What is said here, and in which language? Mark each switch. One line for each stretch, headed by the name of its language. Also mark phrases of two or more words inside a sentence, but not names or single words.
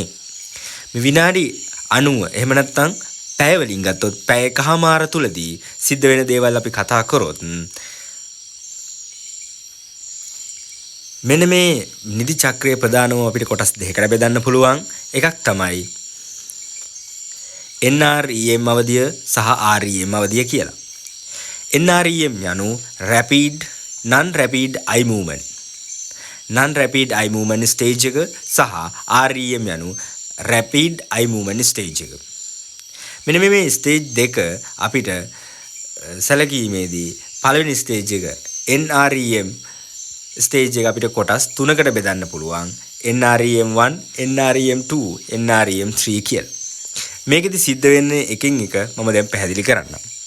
Sinhala: මේ විනාඩි 90 එහෙම නැත්නම් පැය වලින් ගත්තොත් පැය එකමාර තුලදී සිද්ධ වෙන දේවල් අපි කතා කරොත් මෙන්න මේ නිදි චක්‍රයේ ප්‍රධානම අපිට කොටස් දෙකකට බෙදන්න පුළුවන්. එකක් තමයි NREM අවධිය සහ REM අවධිය කියලා.
English: NREM යනු rapid non rapid eye movement. non rapid eye movement stage
Sinhala: එක සහ REM යනු
English: rapid eye movement stage එක.
Sinhala: මෙන්න මේ ස්ටේජ් දෙක අපිට සැලකීමේදී පළවෙනි ස්ටේජ් එක NREM ස්ටේජ් එක අපිට කොටස් තුනකට බෙදන්න පුළුවන්. NREM 1, NREM 2, NREM 3 කියලා. මේකෙදි සිද්ධ වෙන්නේ එකින් එක මම දැන් පැහැදිලි කරන්නම්.